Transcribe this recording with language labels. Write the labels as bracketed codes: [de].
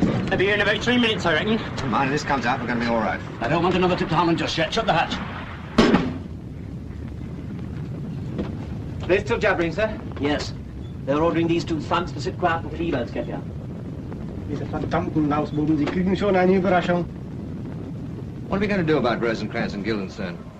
[en] They'll be here in about 3 minutes, I reckon. Mind, if this comes out, we're going to be all right. I don't want another trip to Holland just yet. Shut the hatch. They're still jabbering, sir? Yes. They're ordering these two thugs to sit quiet until E-boats get here. [de] Diese verdammten Lausbuben, sie kriegen schon eine Überraschung. [en] What are we going to do about Rosencrantz and Guildenstern?